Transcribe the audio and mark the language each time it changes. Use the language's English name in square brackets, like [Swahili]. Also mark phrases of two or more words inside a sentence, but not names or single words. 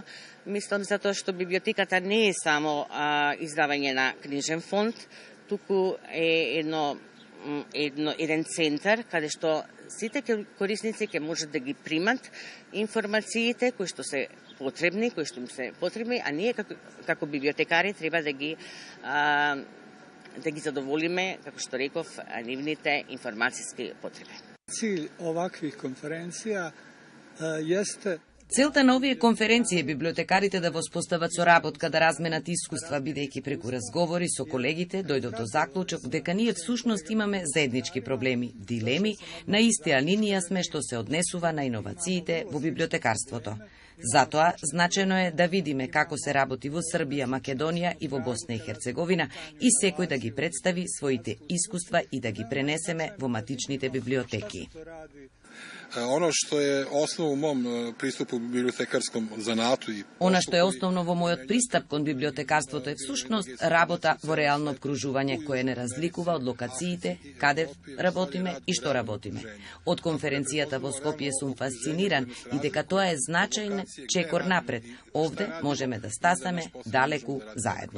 [Macedonian] Мислам затоа што библиотеката не е само издавање на книжен фонд, туку е еден центар каде што сите корисници ќе можат да ги примат информациите кои што се потребни, а ние како библиотекари треба да ги задоволиме, како што реков, нивните информацијски потреби. [Serbian] Cilj ovakvih konferencija jeste [Macedonian] Целта на овие конференции е библиотекарите да воспостават соработка, да разменат искуства, бидејќи преку разговори со колегите дојдов до заклучок дека ние всушност имаме заеднички проблеми, дилеми, на истија линија сме што се однесува на иновациите во библиотекарството. Затоа, значено е да видиме како се работи во Србија, Македонија и во Босна и Херцеговина и секој да ги представи своите искуства и да ги пренесеме во матичните библиотеки. [Serbian] Ono što je osnov u mom pristupu bibliotekarskom zanatu i [Macedonian] Она што е основно во мојот пристап кон библиотекарството е всушност работа во реално обкружување кое не разликува од локациите, каде работиме и што работиме. Од конференцијата во Скопје сум фасциниран и дека тоа е значајен чекор напред. Овде можеме да стасаме далеку заедно.